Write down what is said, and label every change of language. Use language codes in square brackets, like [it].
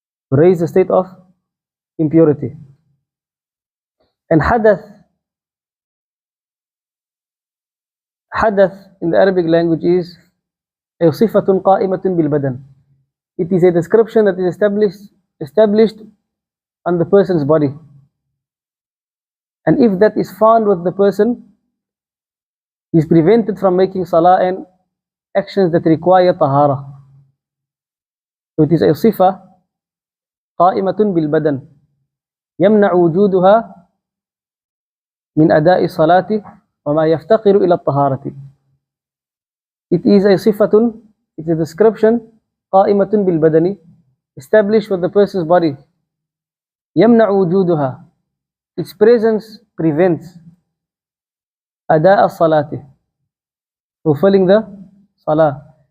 [en] To raise the state of impurity. And hadath in the Arabic language is [ar] صفة قائمة بالبدن. [en] It is a description that is established on the person's body. And if that is found with the person, he is prevented from making salah and actions that require tahara. So it is a [ar] صفة قائمة بالبدن يمنع وجودها من أداء الصلاة وما يفتقر إلى الطهارة. [en] It is a صفة, it's a description [ar] قائمة بالبدن, [en] established with the person's body. [ar] يمنع وجودها, [en] its presence prevents [ar] أداء الصلاة, [en] fulfilling the salah.